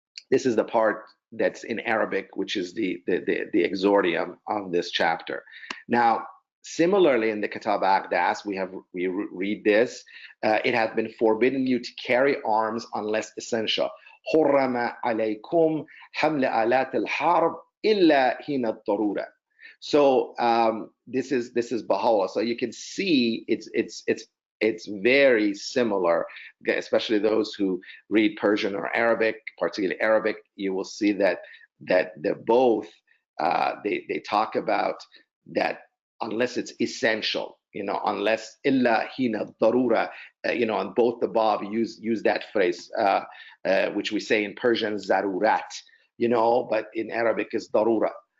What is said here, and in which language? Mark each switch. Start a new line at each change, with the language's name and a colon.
English: This is the part that's in Arabic, which is the exordium of this chapter. Now, similarly, in the Kitab al-Aqdas, we read this: it has been forbidden you to carry arms unless essential.
Arabic: حرم عليكم حمل آلات الحرب إلا حين الضرورة.
English: So this is Baha'u'lláh. So you can see it's It's very similar, especially those who read Persian or Arabic, particularly Arabic. You will see that they're both they talk about that unless it's essential, unless
Arabic: illa hina darura,
English: and both the Bab use that phrase, which we say in Persian zarurat, but in Arabic is darura.